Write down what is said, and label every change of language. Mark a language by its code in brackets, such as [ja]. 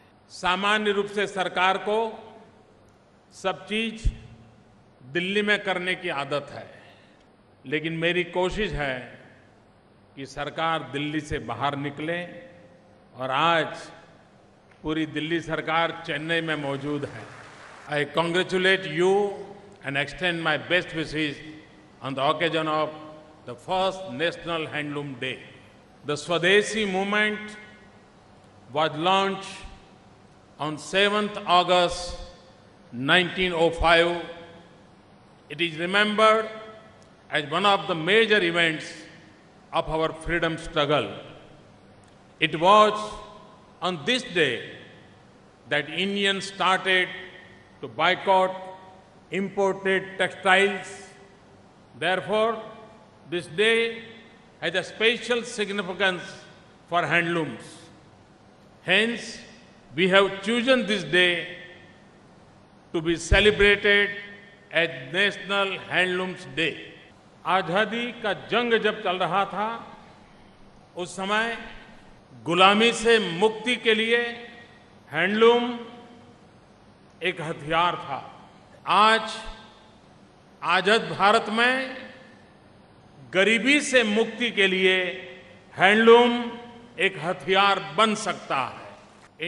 [hi] सामान्य रूप से सरकार को सब चीज दिल्ली में करने की आदत है, लेकिन मेरी कोशिश है कि सरकार दिल्ली से बाहर निकले और आज पूरी दिल्ली सरकार चेन्नई में मौजूद है। [en] I congratulate you and extend my best wishes on the occasion of the first National Handloom Day. The Swadeshi movement was launched on 7th August 1905. It is remembered as one of the major events of our freedom struggle. It was on this day that Indians started to boycott imported textiles. Therefore, this day has a special significance for handlooms. Hence, we have chosen this day to be celebrated as National Handlooms Day. [hi] आज़ादी का जंग जब चल रहा था, उस समय गुलामी से मुक्ति के लिए हैंडलूम एक हथियार था। आज आजाद भारत में गरीबी से मुक्ति के लिए हैंडलूम एक हथियार बन सकता है।